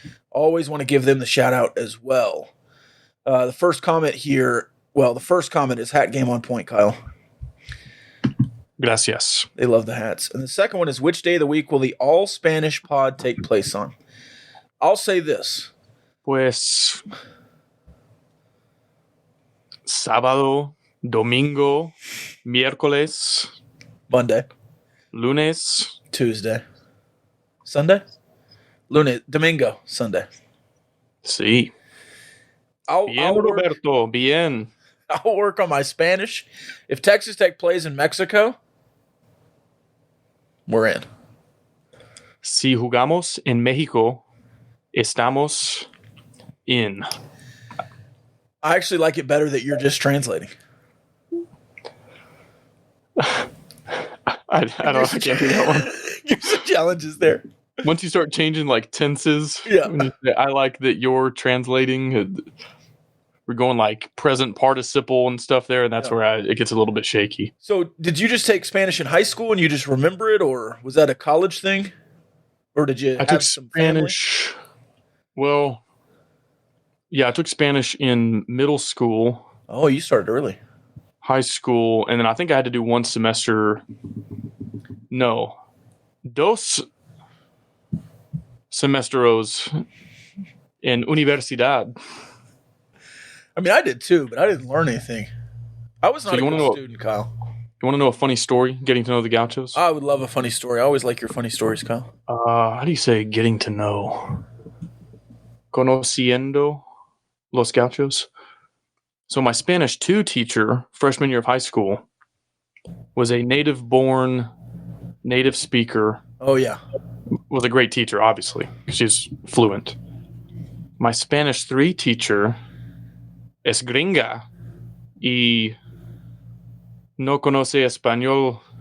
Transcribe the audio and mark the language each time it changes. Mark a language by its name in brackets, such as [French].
[English] Always want to give them the shout out as well. The first comment is hat game on point, Kyle. [Spanish] Gracias. [English] They love the hats. And the second one is, which day of the week will the all Spanish pod take place on? I'll say this. [Spanish] Pues sábado, domingo, miércoles, [English] Monday, [Spanish] lunes, [English] Tuesday, Sunday, Domingo, Sunday. [Spanish] sí. Bien, Roberto, bien. [English] I'll work on my Spanish. If Texas Tech plays in Mexico, we're in. [Spanish] Si jugamos en México, estamos in. [English] I actually like it better that you're just translating. I don't know if I can't do that one. There's some challenges there. Once you start changing like tenses, Yeah. I like that you're translating. We're going like present participle and stuff there, and that's where it gets a little bit shaky. So did you just take Spanish in high school and you just remember it, or was that a college thing? Or did you I took Spanish. Well, yeah, I took Spanish in middle school. Oh, you started early. High school, and then I think I had to do one semester. No. [Spanish] Dos semestros en universidad. [English] I mean, I did too, but I didn't learn anything. I was not a good student, Kyle. You want to know a funny story, getting to know the Gauchos? I would love a funny story. I always like your funny stories, Kyle. How do you say getting to know? [Spanish] Conociendo los Gauchos. [English] So my Spanish 2 teacher, freshman year of high school, was a native-born, native speaker. Oh, yeah. Was a great teacher, obviously, because she's fluent. My Spanish 3 teacher [Spanish] es gringa y no conoce español